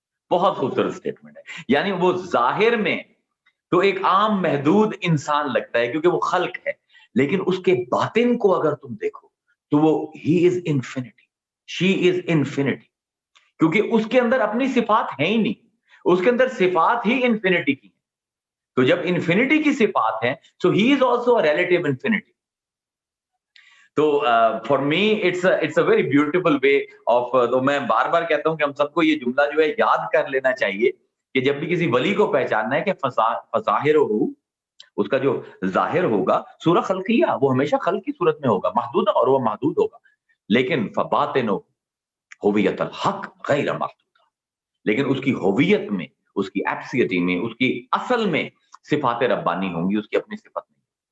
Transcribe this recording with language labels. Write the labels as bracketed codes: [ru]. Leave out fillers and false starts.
[ur] بہت خوبصورت سٹیٹمنٹ ہے. یعنی وہ ظاہر میں تو ایک عام محدود انسان لگتا ہے کیونکہ وہ خلق ہے, لیکن اس کے باطن کو اگر تم دیکھو تو وہ [en] he is infinity, she is infinity, [ur] کیونکہ اس کے اندر اپنی صفات ہیں ہی نہیں, اس کے اندر صفات ہی انفینٹی کی ہیں. تو جب انفینٹی کی صفات ہیں, [en] So he is also relative infinity. تو for me it's a very beautiful way of. [ur] تو میں بار بار کہتا ہوں کہ ہم سب کو یہ جملہ جو ہے یاد کر لینا چاہیے کہ جب بھی کسی ولی کو پہچاننا ہے کہ فظاہر ہو, اس کا جو ظاہر ہوگا سورہ خلقیہ, وہ ہمیشہ خلق کی صورت میں ہوگا, محدود, اور وہ محدود ہوگا. لیکن [ar] فباطنہ ہویت الحق غیر محدودہ, [ur] لیکن اس کی ہویت میں, اس کی ایپسیٹی میں, اس کی اصل میں صفات ربانی ہوں گی, اس کی اپنی صفت نہیں.